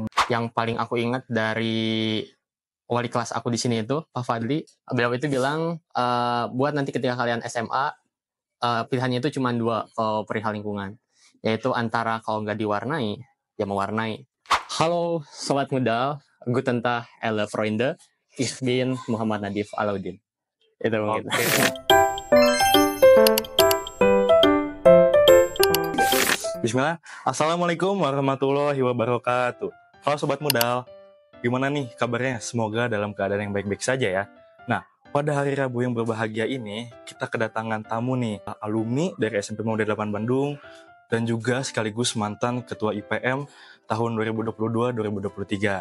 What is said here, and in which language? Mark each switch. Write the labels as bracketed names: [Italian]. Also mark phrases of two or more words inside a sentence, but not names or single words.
[Indonesian] Yang paling aku ingat dari wali kelas aku di sini itu Pak Fadli, beliau itu bilang buat nanti ketika kalian SMA pilihannya itu cuma dua kalau perihal lingkungan, yaitu antara kalau nggak diwarnai ya mewarnai. Halo sobat muda, [German] guten Tag alle Freunde, ich bin Muhammad Nadif Alauddin. [Indonesian] Itu mungkin. Bismillah. [Arabic] السلام عليكم ورحمة الله وبركاته. [Indonesian] Halo Sobat Mudal, gimana nih kabarnya? Semoga dalam keadaan yang baik-baik saja ya. Nah, pada hari Rabu yang berbahagia ini, kita kedatangan tamu nih, alumni dari SMP Muda 8 Bandung, dan juga sekaligus mantan Ketua IPM tahun 2022-2023.